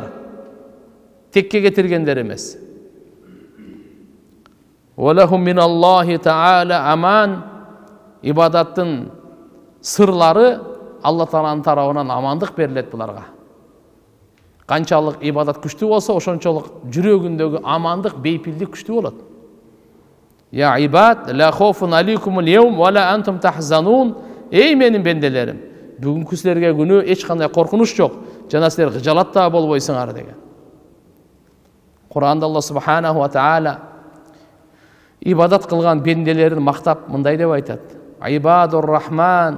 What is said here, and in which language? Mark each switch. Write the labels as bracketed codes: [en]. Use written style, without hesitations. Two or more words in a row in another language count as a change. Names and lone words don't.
[ky] Текке кетиргендер эмес. [ar] ولهم من الله تعالى أمان. [ky] Ибадаттын сырлары Алла Тааланын тарабынан амандык берилет буларга. Канчалык ибадат күчтүү болсо, ошончолук жүрөгүндөгү амандык, бейпилдик күчтүү болот. [ar] يا عباد لا خوف عليكم اليوم ولا أنتم تحزنون. [ky] Эй менин бенделерим, бүгүнкү силерге күнү эч кандай коркунуч жок, жана силер кыжалат да болбойсуңар деген. Кур'анда Алла [ar] سبحانه وتعالى [ky] ибадат кылган бенделерин мактап мындай деп айтат: [ar] عباد الرحمن.